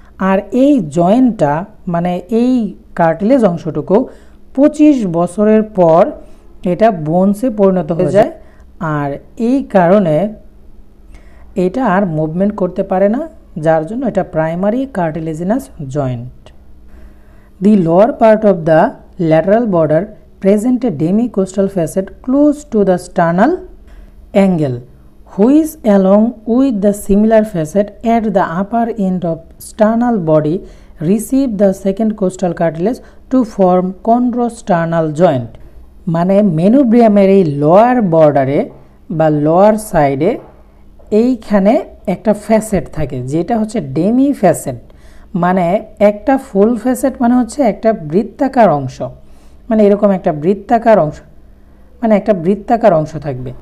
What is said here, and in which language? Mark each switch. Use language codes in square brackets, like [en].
[bn] আর এই জয়েন্টটা মানে এই কার্টিলেজ অংশটুকু 25 বছরের পর এটা বোনসে পরিণত হয়ে যায়, আর এই কারণে এটা আর মুভমেন্ট করতে পারে না, যার জন্য এটা primary cartilaginous joint. [en] The lower part of the lateral border present a demi-costal facet close to the sternal angle, which along with the similar facet at the upper end of sternal body receive the second costal cartilage to form chondrosternal joint. [bn] মানে মেনোব্রিয়ামের এই lower বর্ডারে বা lower সাইডে এইখানে একটা facet থাকে, যেটা হচ্ছে ডেমি ফ্যাসেট। মানে একটা ফুল ফ্যাসেট মানে হচ্ছে একটা বৃত্তাকার অংশ, মানে এরকম একটা বৃত্তাকার অংশ, মানে একটা বৃত্তাকার অংশ থাকবে।